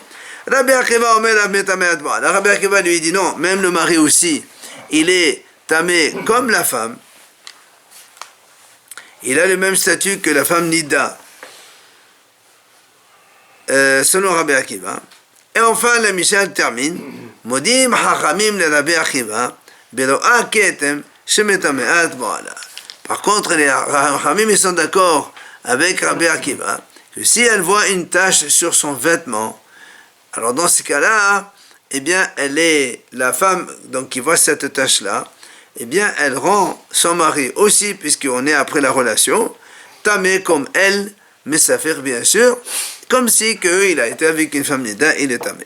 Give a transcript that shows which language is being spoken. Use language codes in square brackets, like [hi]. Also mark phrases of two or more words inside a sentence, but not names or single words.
[fr] Rabbi Akiva lui dit non, même le mari aussi, il est tamé comme la femme. Il a le même statut que la femme Nida, selon Rabbi Akiva. Et enfin, la Mishnah termine. [he] מודים חכמים לרבי עקיבא, בלוע כתם שמטמאת בועלה. [fr] Par contre, les hachamim ils sont d'accord avec Rabbi Akiva que si elle voit une tache sur son vêtement, alors dans ce cas-là, eh bien, elle est la femme donc qui voit cette tache-là, eh bien, elle rend son mari aussi, puisqu'on est après la relation, tamé comme elle, mais ça fait bien sûr, comme si il a été avec une femme nida, il est tamé.